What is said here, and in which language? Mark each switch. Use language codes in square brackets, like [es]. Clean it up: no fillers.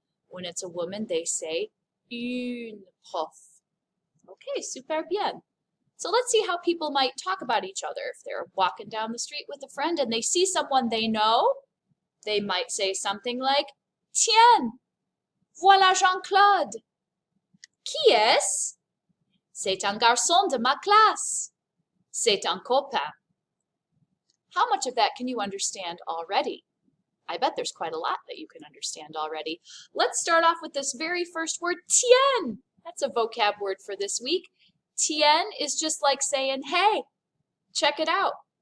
[en] When it's a woman, they say une prof. Okay, [fr] super bien. [en] So let's see how people might talk about each other. If they're walking down the street with a friend and they see someone they know, they might say something like, [fr] Tiens, voilà Jean-Claude. Qui est-ce? C'est un garçon de ma classe. C'est un copain. [en] How much of that can you understand already? I bet there's quite a lot that you can understand already. Let's start off with this very first word, tiens. That's a vocab word for this week. Tiens is just like saying, hey, check it out.